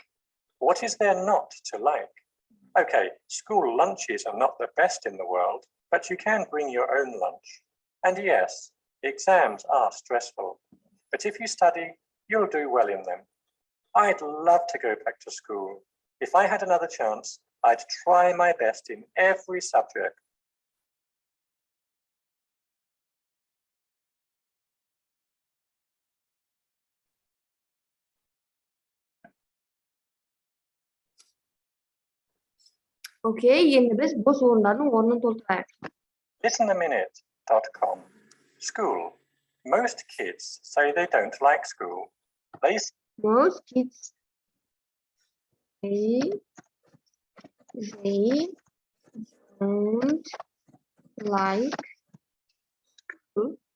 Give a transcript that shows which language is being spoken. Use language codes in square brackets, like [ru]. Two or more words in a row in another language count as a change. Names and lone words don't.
[en] What is there not to like? Okay, school lunches are not the best in the world, but you can bring your own lunch. And yes, exams are stressful, but if you study, you'll do well in them. I'd love to go back to school. If I had another chance, I'd try my best in every subject. [kk] Окей, енді біз бос орындардың орнын толтырайық. [en] Listenaminute.com. School. Most kids say they don't like school. Most kids say they don't like school.